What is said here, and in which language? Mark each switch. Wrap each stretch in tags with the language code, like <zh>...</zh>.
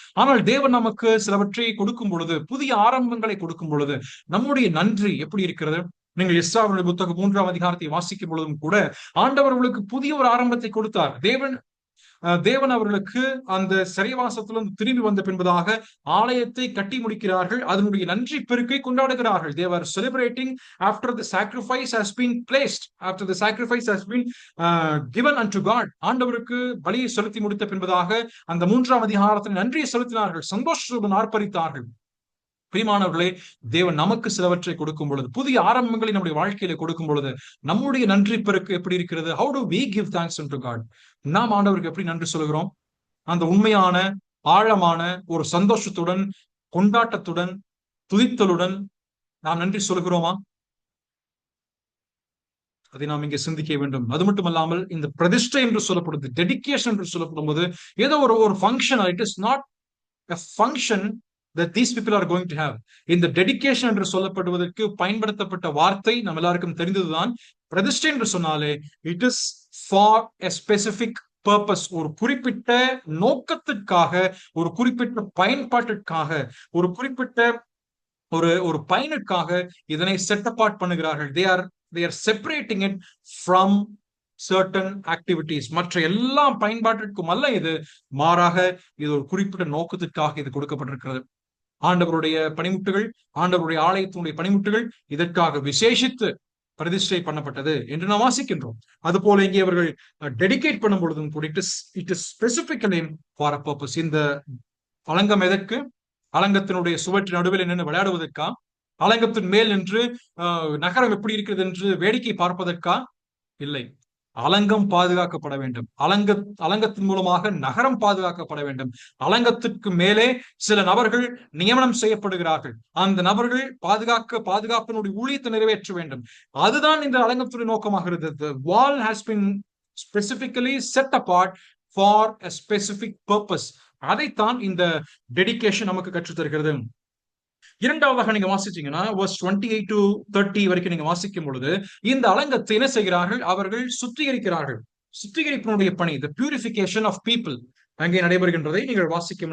<ta>ஆனால் தேவன் நமக்கு சிலவற்றை கொடுக்கும் பொழுது, புதிய ஆரம்பங்களை கொடுக்கும் பொழுது, நம்முடைய நன்றி எப்படி இருக்கிறது? நீங்கள் எஸ்றாவுடைய புத்தகம் 3ஆம் அதிகாரத்தை வாசிக்கும் பொழுதும் கூட ஆண்டவர் அவர்களுக்கு புதிய ஒரு ஆரம்பத்தை கொடுத்தார். தேவன் அவர்களுக்கு அந்த சிறைவாசத்திலிருந்து திரும்பி வந்த பின்பதாக ஆலயத்தை கட்டி முடிக்கிறார்கள். அதனுடைய நன்றி பெருக்கை கொண்டாடுகிறார்கள்.</ta> <en>They were celebrating after the sacrifice has been placed, after the sacrifice has been given unto God.</en> <ta>ஆண்டவருக்கு பலியை செலுத்தி முடித்த பின்பதாக அந்த 3ஆம் அதிகாரத்தில் நன்றியை செலுத்தினார்கள், சந்தோஷத்துடன் ஆர்ப்பரித்தார்கள். பிரியமானவர்களே, தேவன் நமக்கு சிலவற்றை கொடுக்கும் பொழுது, புதிய ஆரம்பங்களை நம்முடைய வாழ்க்கையில கொடுக்கும் பொழுது, நம்முடைய நன்றி பெருக்கு எப்படி இருக்கிறது?</ta> <en>How do we give thanks unto God?</en> <ta>நாம் ஆண்டவருக்கு எப்படி நன்றி சொல்கிறோம்? அந்த உண்மையான ஆழமான ஒரு சந்தோஷத்துடன், கொண்டாட்டத்துடன், துதித்தலுடன் நாம் நன்றி சொல்கிறோமா? அதை நாம் இங்கே சிந்திக்க வேண்டும். அது மட்டுமல்லாமல் இந்த பிரதிஷ்டை என்று சொல்லப்படுது, டெடிகேஷன் என்று சொல்லப்படும் போது ஏதோ ஒரு function,</ta> <en>It is not a function that these people are going to have.</en> <ta>இந்த டெடிகேஷன் என்று சொல்லப்படுவதற்கு பயன்படுத்தப்பட்ட வார்த்தை நம்ம எல்லாருக்கும் தெரிந்ததுதான். பிரதிஷ்டை என்று சொன்னாலே</ta> <en>it is for a specific purpose,</en> <ta>ஒரு குறிப்பிட்ட நோக்கத்திற்காக, ஒரு குறிப்பிட்ட பயன்பாட்டிற்காக, ஒரு குறிப்பிட்ட ஒரு பயனுக்காக இதனை</ta> <en>set apart</en> <ta>பண்ணுகிறார்கள்.</ta> <en>they are separating it from certain activities.</en> <ta>மற்ற எல்லா பயன்பாட்டிற்கும் அல்ல இது, மாறாக இது ஒரு குறிப்பிட்ட நோக்கத்திற்காக இது கொடுக்கப்பட்டிருக்கிறது. ஆண்டவருடைய பணிமுட்டுகள், ஆண்டவருடைய ஆலயத்தினுடைய பணிமுட்டுகள் இதற்காக விசேஷித்து பிரதிஷ்டை பண்ணப்பட்டது என்று நாம் வாசிக்கின்றோம். அது போல இங்கே அவர்கள் டெடிகேட் பண்ணும் பொழுதும் கூட</ta> <en>It is specifically for a purpose.</en> <ta>இந்த அலங்கம் எதற்கு? அலங்கத்தினுடைய சுவற்றின் நடுவில் நின்று விளையாடுவதற்கா? அலங்கத்தின் மேல் நின்று நகரம் எப்படி இருக்கிறது என்று வேடிக்கை பார்ப்பதற்கா? இல்லை. அலங்கம் பாதுகாக்கப்பட வேண்டும். அலங்கத்தின் மூலமாக நகரம் பாதுகாக்கப்பட வேண்டும். அலங்கத்திற்கு மேலே சில நபர்கள் நியமனம் செய்யப்படுகிறார்கள். அந்த நபர்கள் பாதுகாப்பினுடைய ஊழியத்தை நிறைவேற்ற வேண்டும். அதுதான் இந்த அலங்கத்துடைய நோக்கமாகிறது.</ta> <en>The wall has been specifically set apart for a specific purpose.</en> <ta>அதைத்தான் இந்த டெடிகேஷன் நமக்கு கற்றுத்தருகிறது. இரண்டாவதாக நீங்க வாசிச்சீங்கன்னா</ta> <en>verse 28 to 30</en> <ta>வரைக்கும் நீங்க வாசிக்கும் பொழுது இந்த அலங்கத்தை என்ன செய்கிறார்கள்? அவர்கள் சுத்திகரிக்கிறார்கள். சுத்திகரிப்பினுடைய பணி,</ta> <en>the purification of people</en> <ta>அங்கே நடைபெறுகின்றதை நீங்கள் வாசிக்கும்.</ta>